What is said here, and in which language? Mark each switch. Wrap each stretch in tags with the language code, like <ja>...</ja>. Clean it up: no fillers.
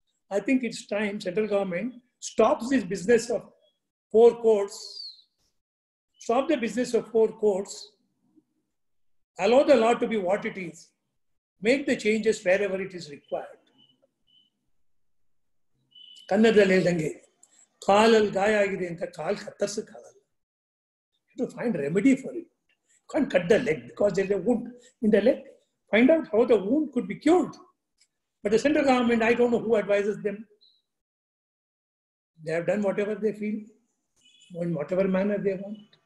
<en>I think it's time central government stops this business of 4 courts. Stop the business of 4 courts. Allow the law to be what it is. make the changes wherever it is required.</en> <kn>ಕನ್ನಡದಲ್ಲಿ ಹೇಳ್ದಂಗೆ ಕಾಲಲ್ಲಿ ಗಾಯ ಆಗಿದೆ ಅಂತ ಕಾಲು ಕತ್ತರಿಸಕ್ಕಾಗಲ್ಲ.</kn> <en>To find remedy for it. You can't cut the leg because there's a wound in the leg. Find out how the wound could be cured. But the central government, I don't know who advises them. They have done whatever they feel, in whatever manner they want.</en>